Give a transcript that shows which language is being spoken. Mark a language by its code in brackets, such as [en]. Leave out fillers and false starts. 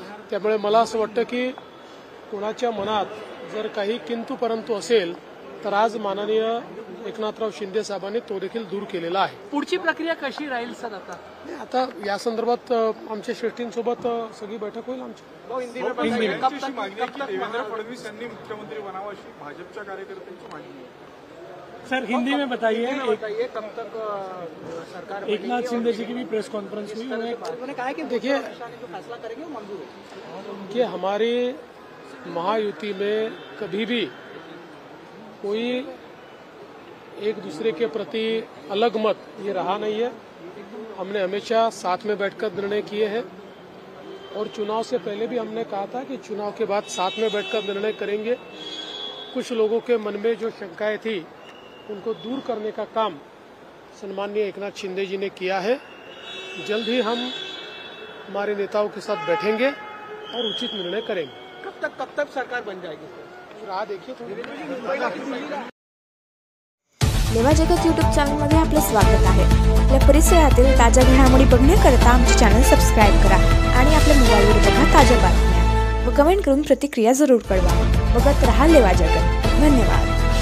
[mr] त्यामुळे मला असं वाटतं की कोणाच्या मनात जर काही किंतु परंतु असेल तर आज माननीय एकनाथराव शिंदे साहेबांनी तो देखील दूर केलेला आहे. पुढची प्रक्रिया कशी राहील सर? आता या संदर्भात आमच्या श्रेष्ठींसोबत सगळी बैठक होईल आमची. देवेंद्र फडणवीस यांनी मुख्यमंत्री बनावं अशी भाजपच्या कार्यकर्त्यांची मागणी आहे. [hi] सर हिंदी में बताइए, कब तक सरकार एक नाथ शिंदे जी की भी प्रेस कॉन्फ्रेंस हुई, उन्होंने कहा कि देखिए जो फैसला करेंगे वो मंजूर है कि हमारी महायुति में कभी भी कोई एक दूसरे के प्रति अलग मत ये रहा नहीं है. हमने हमेशा साथ में बैठकर निर्णय किए हैं और चुनाव से पहले भी हमने कहा था कि चुनाव के बाद साथ में बैठकर निर्णय करेंगे. कुछ लोगों के मन में जो शंकाएं थी उनको दूर करने का काम सम्माननीय एकनाथ शिंदे जी ने किया है. जल्द ही हम हमारे नेताओं के साथ बैठेंगे और उचित निर्णय करेंगे. कब तक सरकार बन जाएगी? राह देखिए थोड़ी. [mr] लेवा जगत यूट्यूब चॅनलमध्ये आपलं स्वागत आहे. आपल्या परिसरातील ताज्या घडामोडी बघण्याकरता आमचे चॅनल सबस्क्राईब करा आणि आपल्या मोबाईलवर बघा ताज्या बातम्या व कमेंट करून प्रतिक्रिया जरूर कळवा. बघत रहा लेवा जगत. धन्यवाद.